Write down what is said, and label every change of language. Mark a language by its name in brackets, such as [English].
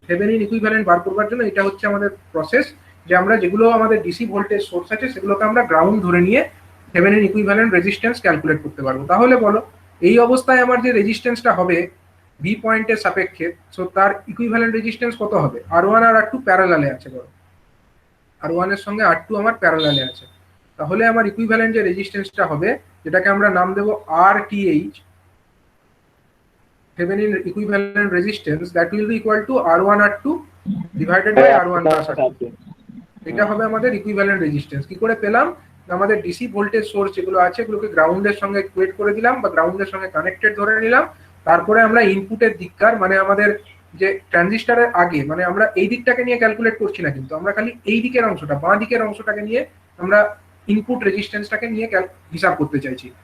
[Bangla] Thevenin equivalent বার করবার জন্য এটা হচ্ছে আমাদের প্রসেস, যে আমরা যেগুলো আমাদের ডিসি ভোল্টেজ সোর্স আছে সেগুলোকে আমরা গ্রাউন্ড ধরে নিয়ে থেভেনিন ইকুইভ্যালেন্ট রেজিস্ট্যান্স ক্যালকুলেট করতে পারবো। তাহলে বলো, এই অবস্থায় আমার যে রেজিস্ট্যান্সটা হবে ভি পয়েন্টের সাপেক্ষে, সো তার ইকুইভ্যালেন্ট রেজিস্ট্যান্স কত হবে? R1 আর R2 প্যারালালে আছে, বলো R1 এর সঙ্গে R2 আমার প্যারালালে আছে। তাহলে আমার ইকুইভ্যালেন্ট যে রেজিস্ট্যান্সটা হবে, যেটাকে আমরা নাম দেবো [English] RTH, Thevenin equivalent resistance, that will be equal to R1 R2 divided by R1 plus R2। [Bangla] এটা হবে আমাদের ইকুইভ্যালেন্ট রেজিস্ট্যান্স। কি করে পেলাম? আমাদের ডিসি ভোল্টেজ সোর্স যেগুলো আছে, এগুলোকে গ্রাউন্ডের সঙ্গে ইকুয়েট করে দিলাম বা গ্রাউন্ডের সঙ্গে কানেক্টেড ধরে নিলাম। তারপরে আমরা ইনপুটের দিককার, মানে আমাদের যে ট্রানজিস্টরের আগে, মানে আমরা এই দিকটাকে নিয়ে ক্যালকুলেট করছি না, কিন্তু আমরা খালি এই দিকের অংশটা, বাঁ দিকের অংশটাকে নিয়ে আমরা ইনপুট রেজিস্ট্যান্সটাকে নিয়ে হিসাব করতে চাইছি।